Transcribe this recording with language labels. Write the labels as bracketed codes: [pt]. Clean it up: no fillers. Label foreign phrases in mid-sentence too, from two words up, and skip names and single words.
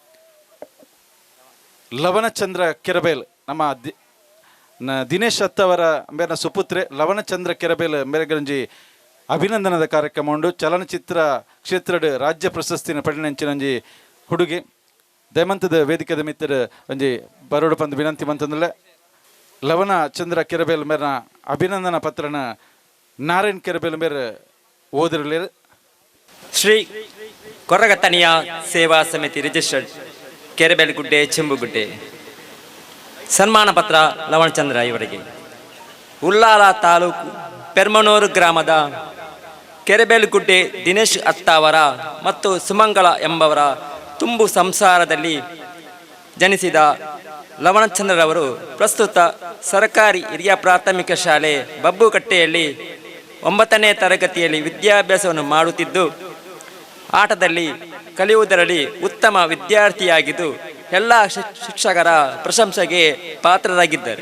[tcy] ಲವಣಚಂದ್ರ ಕೆರಬೇಲ್ ನಮ್ಮ ದಿನೇಶ್ ಅತ್ತವರ ಮೇರಿನ ಸುಪುತ್ರೆ ಲವಣಚಂದ್ರ ಕೆರಬೇಲ್ ಮೇರೆಗೆ ಒಂಜಿ ಅಭಿನಂದನದ ಕಾರ್ಯಕ್ರಮ ಉಂಡು ಚಲನಚಿತ್ರ ಕ್ಷೇತ್ರದ ರಾಜ್ಯ ಪ್ರಶಸ್ತಿನ ಪಡೆನಂಚಿನ ಒಂಜಿ ಹುಡುಗಿ ದಯಮಂತದ ವೇದಿಕೆದ ಮಿತ್ರ ಒಂಜಿ ಬರೋಡು ಪಂದು ವಿನಂತಿ ಮಂತಂದ್ರೆ ಲವಣ ಚಂದ್ರ ಕೆರಬೇಲ್ ಮೇರಿನ ಅಭಿನಂದನಾ ಪತ್ರನ ನಾರಾಯಣ್ ಕೆರಬೇಲ್ ಮೇರೆ ಓದಿರಲಿರು [kn] ಶ್ರೀ ಕೊರಗತನಿಯ ಸೇವಾ ಸಮಿತಿ ರಿಜಿಸ್ಟರ್ಡ್ ಕೆರೆಬೇಲುಗುಡ್ಡೆ ಚೆಂಬುಗುಡ್ಡೆ ಸನ್ಮಾನ ಪತ್ರ ಲವಣಚಂದ್ರ ಇವರಿಗೆ ಉಲ್ಲಾಲ ತಾಲೂಕು ಪೆರ್ಮನೂರು ಗ್ರಾಮದ ಕೆರೆಬೇಲುಗುಡ್ಡೆ ದಿನೇಶ್ ಅತ್ತಾವರ ಮತ್ತು ಸುಮಂಗಳ ಎಂಬವರ ತುಂಬು ಸಂಸಾರದಲ್ಲಿ ಜನಿಸಿದ ಲವಣಚಂದ್ರರವರು ಪ್ರಸ್ತುತ ಸರ್ಕಾರಿ ಹಿರಿಯ ಪ್ರಾಥಮಿಕ ಶಾಲೆ ಬಬ್ಬುಕಟ್ಟೆಯಲ್ಲಿ 9ನೇ ತರಗತಿಯಲ್ಲಿ ವಿದ್ಯಾಭ್ಯಾಸವನ್ನು ಮಾಡುತ್ತಿದ್ದು ಆಟದಲ್ಲಿ ಕಲಿಯುವುದರಲ್ಲಿ ಉತ್ತಮ ವಿದ್ಯಾರ್ಥಿಯಾಗಿದ್ದು ಎಲ್ಲ ಶಿಕ್ಷಕರ ಪ್ರಶಂಸೆಗೆ ಪಾತ್ರರಾಗಿದ್ದಾರೆ.